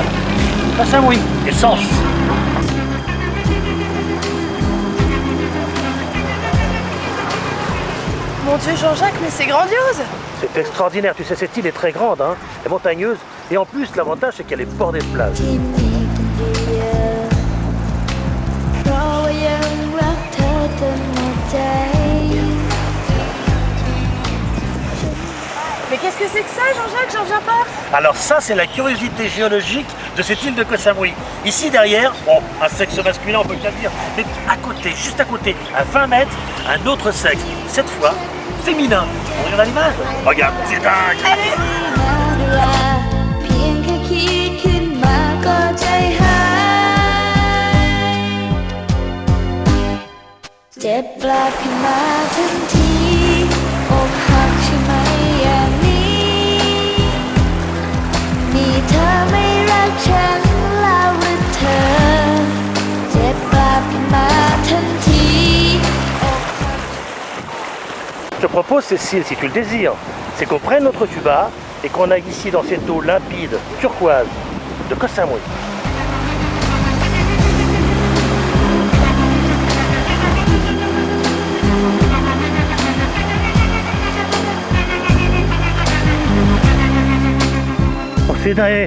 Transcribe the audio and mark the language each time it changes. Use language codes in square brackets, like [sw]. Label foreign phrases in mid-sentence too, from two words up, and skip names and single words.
[fr] Koh Samui, essence. Mon Dieu, Jean-Jacques, mais c'est grandiose. C'est extraordinaire, tu sais, cette île est très grande, hein, elle est montagneuse, et en plus, l'avantage, c'est qu'elle est bordée de plage. [th] ที่มีคนเดียวเพราะว่ายังรักเธอจนหมดใจ [fr] Mais qu'est-ce que c'est que ça, Jean-Jacques? J'en viens pas. Alors ça, c'est la curiosité géologique de cette île de Koh Samui. Ici, derrière, bon, un sexe masculin, on peut bien le dire, mais à côté, juste à côté, à 20 mètres, un autre sexe, cette fois, féminin. On regarde l'image? Regarde, c'est dingue. [th] เพียงแค่คิดขึ้นมาก็ใจหายเจ็บปลาบขึ้นมาทันทีอกหักใช่ไหมอย่างนี้นี่เธอไม่รักฉันแล้วหรือเธอเจ็บปลาบขึ้นมาทันทีอกหัก [fr] Je te propose, Cécile, si tu le désires, c'est qu'on prenne notre tuba et qu'on aille ici dans cette eau limpide, turquoise, de Koh Samui. Oh, c'est dingue.